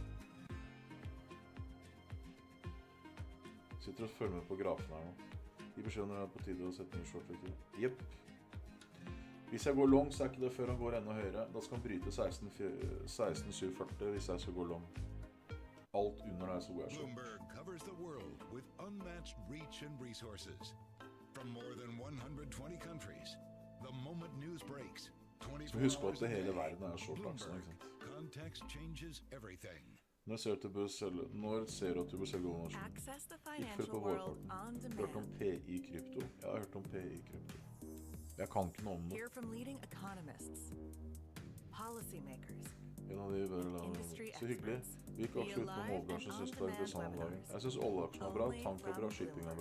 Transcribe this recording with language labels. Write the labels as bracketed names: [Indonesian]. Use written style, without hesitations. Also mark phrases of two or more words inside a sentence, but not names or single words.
[Norwegian] Sitter og følger med på grafen her nå. De beskjeder når det er på tide å sette ned short. Jepp. Hvis jeg går long, så er ikke det før han går enda høyere. Da skal han bryte 16.740 hvis jeg skal gå long. Alt under der så går jeg så. [English] Bloomberg covers the world with unmatched reach and resources. From more than 120 countries, the moment news breaks. [Norwegian] Så husk på at hele verden er short aksjen, ikke sant? [English] Context changes everything. [Norwegian] Når ser du at du bør selge noen aksjer? Ikke følg på vårparten. Hørt om PI-krypto? Jeg har hørt om PI-krypto. Jeg kan ikke noe om det. En av de så hyggelig. Hvilke aksjer utenom oljebransjen synes du er interessant om dagen? Jeg synes oljeaksjen er bra, tank er bra, shipping er bra.